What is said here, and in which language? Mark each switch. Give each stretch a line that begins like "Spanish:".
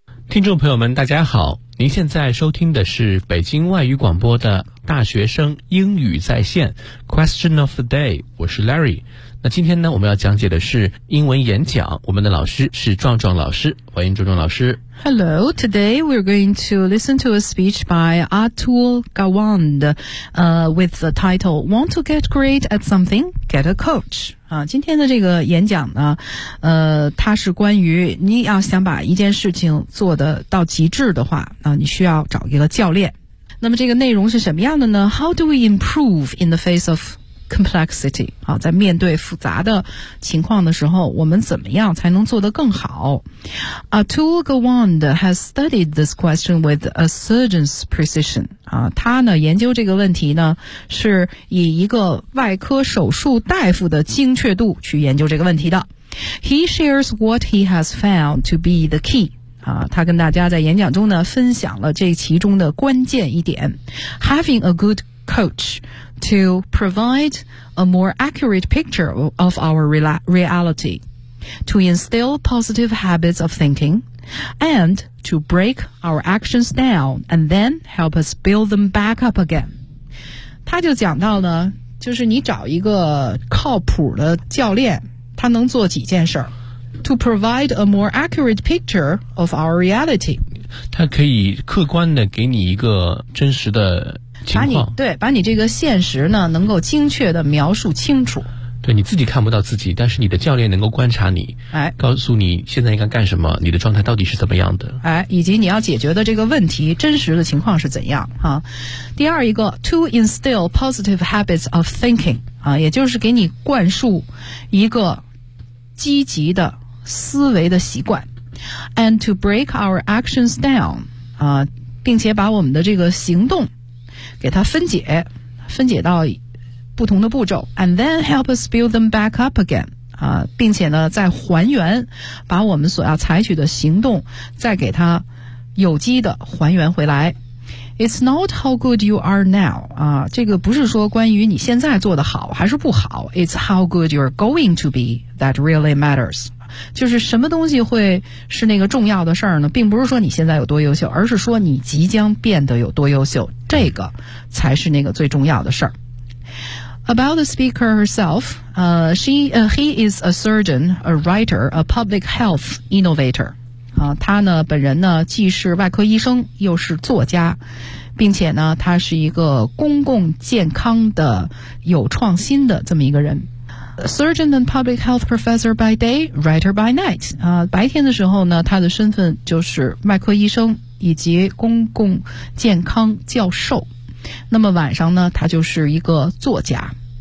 Chinese: 听众朋友们大家好，您现在收听的是北京外语广播的大学生英语在线
English: Question of the day，
Chinese: 我是 Larry。那今天呢，我们要讲解的是英文演讲，我们的老师是壮壮老师，欢迎壮壮老师。
English: Hello, today we're going to listen to a speech by Atul Gawande, with the title Want to get great at something? Get a coach.
Chinese: 今天的这个演讲呢，它是关于你要想把一件事情做得到极致的话，你需要找一个教练。那么这个内容是什么样的呢？
English: How do we improve in the face of complexity?
Chinese: 在面对复杂的情况的时候，我们怎么样才能做得更好？
English: Atul Gawande has studied this question with a surgeon's precision.
Chinese: 他呢研究这个问题呢，是以一个外科手术大夫的精确度去研究这个问题的。
English: He shares what he has found to be the key.
Chinese: 他跟大家在演讲中呢分享了这其中的关键一点。
English: Having a good coach to provide a more accurate picture of our reality, to instill positive habits of thinking, and to break our actions down and then help us build them back up again.
Chinese: 他就讲到呢，就是你找一个靠谱的教练，他能做几件事儿。 To provide a more accurate picture of our reality. 他可以客观的给你一个真实的情况。把你这个现实呢能够精确的描述清楚。对，你自己看不到自己，但是你的教练能够观察你，告诉你现在应该干什么，你的状态到底是怎么样的。以及你要解决的这个问题真实的情况是怎样啊。第二一个 ,
English: to instill positive habits of thinking,
Chinese: 也就是给你灌输一个积极的思维的习惯。
English: And to break our actions down,
Chinese: 并且把我们的这个行动给它分解到不同的步骤。
English: And then help us build them back up again,
Chinese: 并且呢再还原，把我们所要采取的行动再给它有机的还原回来。
English: It's not how good you are now,
Chinese: 这个不是说关于你现在做得好还是不好。
English: It's how good you're going to be that really matters.
Chinese: 就是什么东西会是那个重要的事儿呢？并不是说你现在有多优秀，而是说你即将变得有多优秀，这个才是那个最重要的事儿。
English: About the speaker herself, he is a surgeon, a writer, a public health innovator.
Chinese: 他呢本人呢既是外科医生又是作家，并且呢他是一个公共健康的有创新的这么一个人。
English: Surgeon and public health professor by day, writer by night,
Chinese: 白天的时候呢他的身份就是外科医生以及公共健康教授，那么晚上呢他就是一个作家。